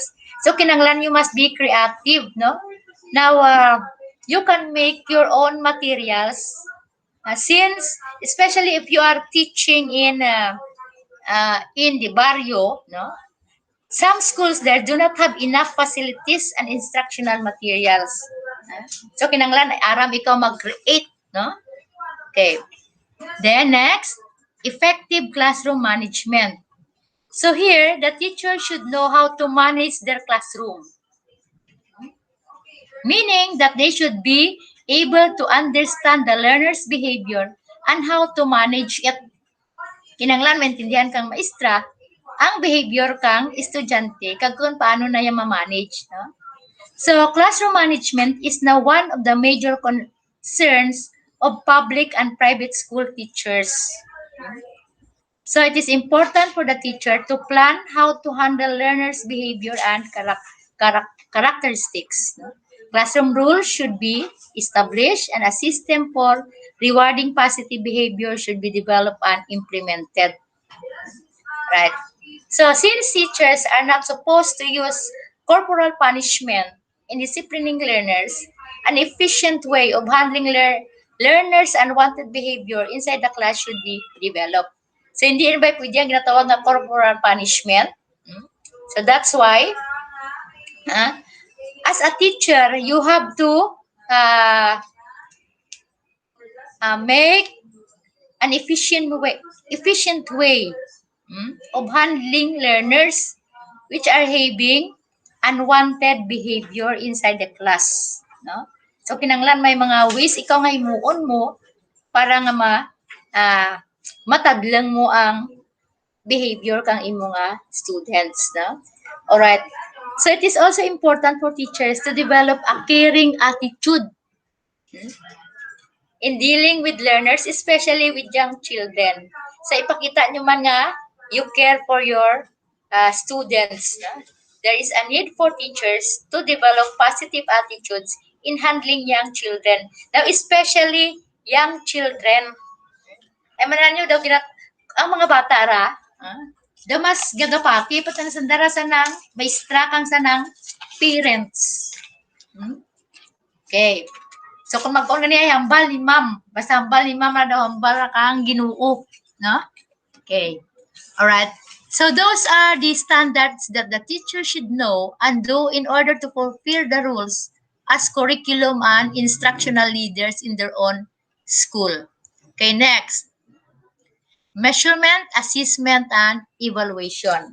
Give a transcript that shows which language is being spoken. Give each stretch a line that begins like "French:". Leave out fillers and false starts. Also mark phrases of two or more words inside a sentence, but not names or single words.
English: So kinanglan you must be creative, no? Now, you can make your own materials since, especially if you are teaching in the barrio, no? Some schools there do not have enough facilities and instructional materials.
Hiligaynon: So kinanglan aram ikaw mag-create, no?
English: Okay. Then next, effective classroom management. So here, the teacher should know how to manage their classroom, meaning that they should be able to understand the learner's behavior and how to manage it.
Hiligaynon: Kinanglan maintindihan kang maestra ang behavior kang estudyante kag kung paano na yan ma-manage, no?
English: So, classroom management is now one of the major concerns of public and private school teachers. So, it is important for the teacher to plan how to handle learners' behavior and characteristics. Classroom rules should be established and a system for rewarding positive behavior should be developed and implemented. Right? So, since teachers are not supposed to use corporal punishment in disciplining learners, an efficient way of handling learners' unwanted behavior inside the class should be developed. So,
Filipino: hindi rin ba pwede ang ginatawag na
English: corporal punishment? So, that's why, as a teacher, you have to make an efficient way of handling learners which are having unwanted behavior inside the class, no?
Hiligaynon: So kinanglan may mga ways ikaw nga himuon mo para nga matadlang mo ang behavior kang imo nga students, no?
English: All right. So it is also important for teachers to develop a caring attitude in dealing with learners, especially with young children.
Hiligaynon: So ipakita nyo man nga,
English: you care for your students. No? There is a need for teachers to develop positive attitudes in handling young children. Now, especially young children.
Hiligaynon: Ay manan nyo daw, ang mga bata ra, daw mas gagapati, pati na sandara sanang, may kang sanang parents. Okay. So kung mag-on niya hambal ni ma'am, basta hambal ni ma'am na daw hambal kang Ginoo, no?
English: Okay. All right. So those are the standards that the teacher should know and do in order to fulfill the rules as curriculum and instructional leaders in their own school. Okay, next. Measurement, assessment, and evaluation.